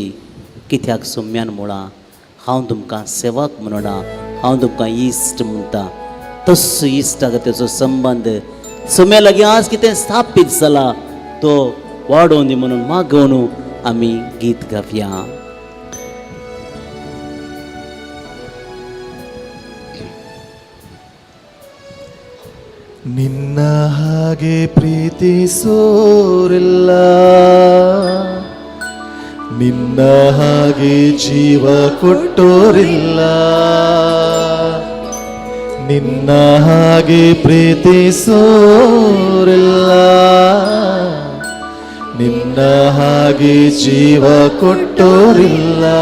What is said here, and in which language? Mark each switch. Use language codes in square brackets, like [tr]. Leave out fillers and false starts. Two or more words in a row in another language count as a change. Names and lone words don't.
[kok] कित्याक सोम्यान म्हळां हांव तुमकां सेवक म्हणना, हांव तुमकां इश्ट म्हणटा. तसो इश्टा खातीरचो संबंद सोम्या लागीं आज कितें स्थापीत जाला तो वाडोवन दी म्हणून मागून आमी गीत गावया. [kn] ನಿನ್ನ ಹಾಗೆ ಪ್ರೀತಿಸೋರಿಲ್ಲ, ನಿನ್ನ ಹಾಗೆ ಜೀವ ಕೊಟ್ಟೋರಿಲ್ಲ, ನಿನ್ನ ಹಾಗೆ ಪ್ರೀತಿಸೋರಿಲ್ಲ, ನಿನ್ನ ಹಾಗೆ ಜೀವ ಕೊಟ್ಟೋರಿಲ್ಲ.